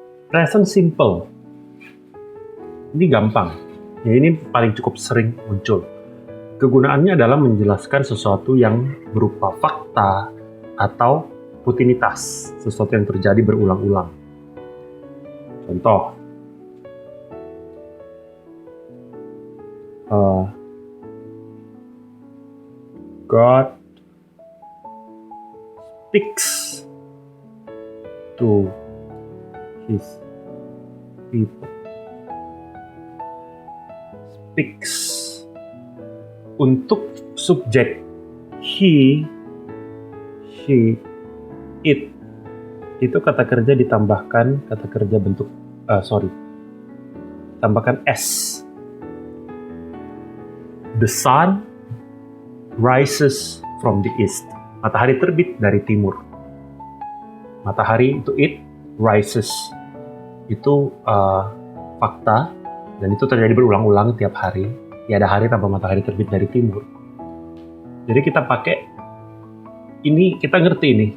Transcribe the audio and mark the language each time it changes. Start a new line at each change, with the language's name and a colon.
Indonesian: Present simple. Ini gampang. Ya, ini paling cukup sering muncul. Kegunaannya adalah menjelaskan sesuatu yang berupa fakta atau rutinitas, sesuatu yang terjadi berulang-ulang.
English: Contoh, God speaks to his people. Speaks.
Indonesian: Untuk subjek he, she, it, itu kata kerja ditambahkan kata kerja bentuk tambahkan s.
English: The sun rises from the east.
Indonesian: Matahari terbit dari timur. Matahari itu it, rises itu fakta, dan itu terjadi berulang-ulang tiap hari. Tiada hari tanpa matahari terbit dari timur. Jadi kita pakai ini, kita ngerti ini.